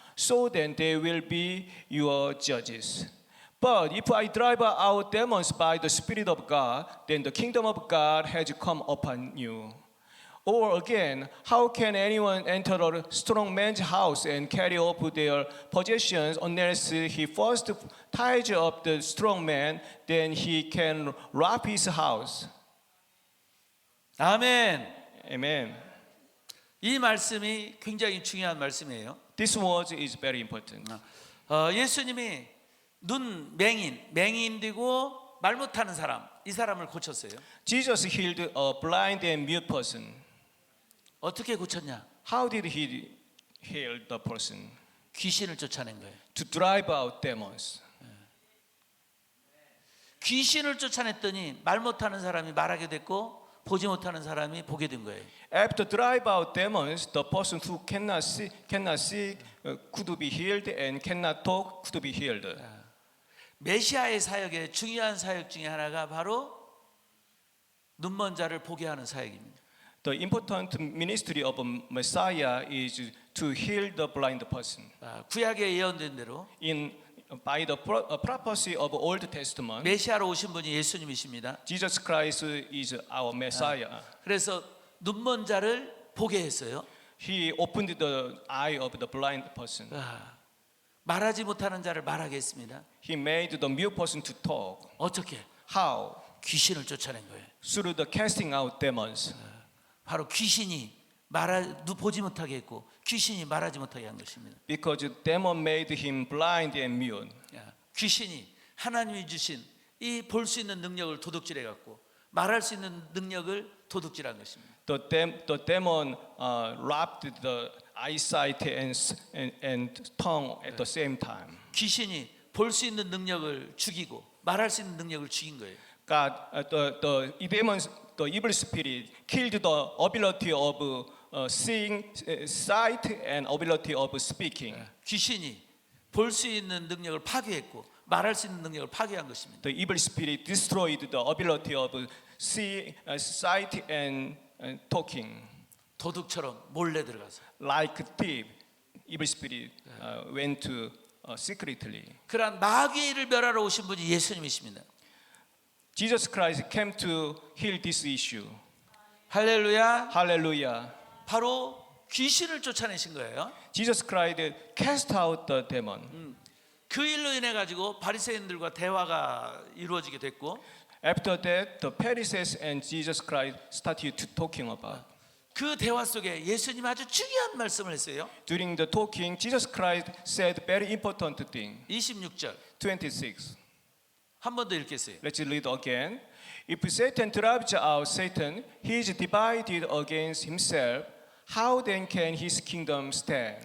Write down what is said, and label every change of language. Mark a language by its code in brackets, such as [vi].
[en] So then they will be your judges. But if I drive out demons by the Spirit of God, then the kingdom of God has come upon you. Or again, how can anyone enter a strong man's house and carry off their possessions unless he first ties up the strong man, then he can rob his house?" [ko] 아멘. [en] Amen. [ko] 이 말씀이 굉장히 중요한 말씀이에요. [en] This word is very important. [ko] 예수님이 눈 맹인되고 말 못하는 사람, 이 사람을 고쳤어요. [en] Jesus healed a blind and mute person. [ko] 어떻게 고쳤냐? [en] How did he heal the person? [ko] 귀신을 쫓아낸 거예요. [en] To drive out demons. [ko] 귀신을 쫓아냈더니 말 못하는 사람이 말하게 됐고 보지 못하는 사람이 보게 된 거예요. [en] After drive out demons, the person who cannot see could be healed, and cannot talk could be healed. [ko] 메시아의 사역의 중요한 사역 중에 하나가 바로 눈먼 자를 보게 하는 사역입니다. [en] The important ministry of Messiah is to heal the blind person. [ko] 구약에 예언된 대로 [en] By the prophecy of Old Testament, [ko] 메시아로 오신 분이 예수님이십니다. [en] Jesus Christ is our Messiah. [ko] 그래서 눈먼 자를 보게 했어요. [en] He opened the eye of the blind person. [ko] 말하지 못하는 자를 말하게 했습니다. [en] He made the mute person to talk. [ko] 어떻게? [en] How? [ko] 귀신을 쫓아낸 거예요. [en] Through the casting out demons. [ko] 바로 귀신이 보지 못하게 했고 귀신이 말하지 못하게 한 것입니다. [en] Because demon made him blind and mute. [ko] 귀신이 하나님이 주신 이 볼 수 있는 능력을 도둑질해 갖고 말할 수 있는 능력을 도둑질한 것입니다. [en] The demon robbed the eyesight and tongue at the same time. [ko] 귀신이 볼 수 있는 능력을 죽이고 말할 수 있는 능력을 죽인 거예요. [en] God, the demons, the evil spirit killed the ability of seeing, sight, and ability of speaking. [ko] 귀신이 볼 수 있는 능력을 파괴했고 말할 수 있는 능력을 파괴한 것입니다. [en] The evil spirit destroyed the ability of see, sight, and talking. [ko] 도둑처럼 몰래 들어가서. [en] Like thief, evil spirit went to secretly. [ko] 그러한 마귀를 멸하러 오신 분이 예수님이십니다. [en] Jesus Christ came to heal this issue. [ko] 할렐루야. [en] Hallelujah. [ko] 바로 귀신을 쫓아내신 거예요. [en] Jesus Christ cast out the demon. [ko] 그 일로 인해 가지고 바리새인들과 대화가 이루어지게 됐고 [en] After that, the Pharisees and Jesus Christ started to talking about. [ko] 그 대화 속에 예수님 아주 중요한 말씀을 했어요. [en] During the talking, Jesus Christ said very important thing. [ko] 26절 [en] 26. [ko] 한 번 더 읽겠어요. [en] Let's read again. If Satan drives out Satan, he is divided against himself. How then can his kingdom stand?